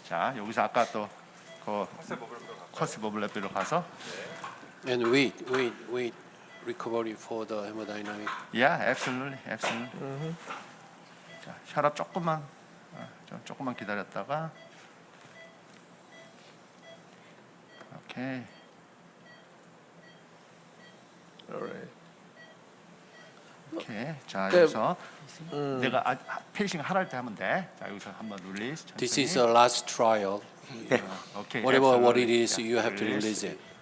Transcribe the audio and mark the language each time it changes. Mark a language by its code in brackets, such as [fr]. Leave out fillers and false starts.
[ko] 자, 여기서 아까 또 그 커스 버블랩으로 가서. [en] And wait, recovery for the hemodynamic. Yeah, absolutely. [ko] 자, 혈압 조금만 기다렸다가. [en] Okay. Alright. [ko] 오케이. 자, 여기서 내가 페이싱 하랄 때 하면 돼. 자, 여기서 한번 릴리즈. [en] This is the last trial. Okay. Whatever what it is, you have to release it.